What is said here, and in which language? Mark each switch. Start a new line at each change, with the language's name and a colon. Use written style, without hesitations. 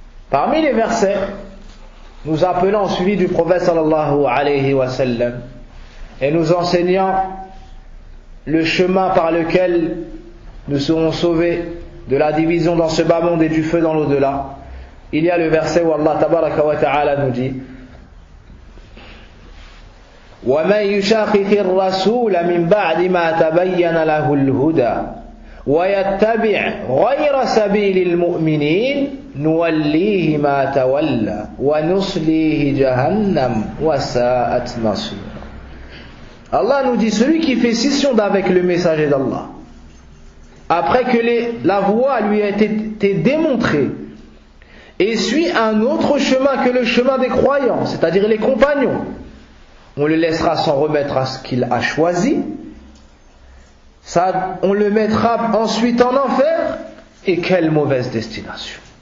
French: Parmi les versets, nous appelons au suivi du prophète sallallahu alayhi wa sallam et nous enseignant le chemin par lequel nous serons sauvés de la division dans ce bas monde et du feu dans l'au-delà. Il y a le verset où Allah tabaraka wa ta'ala nous dit
Arabic: وَمَنْ يُشَاقِقِ الرَّسُولَ مِنْ بَعْدِ مَا تَبَيَّنَ لَهُ الْهُدَى وَيَتَّبِعْ غَيْرَ سَبِيلِ الْمُؤْمِنِينَ نُوَلِّيهِ مَا تَوَلَّى وَنُصْلِيهِ جَهَنَّمَ وَسَاءَتْ مَصِيرًا.
French: Allah nous dit, celui qui fait scission d'avec le messager d'Allah, après que la voie lui a été démontrée, et suit un autre chemin que le chemin des croyants, c'est-à-dire les compagnons, on le laissera s'en remettre à ce qu'il a choisi, on le mettra ensuite en enfer, et quelle mauvaise destination.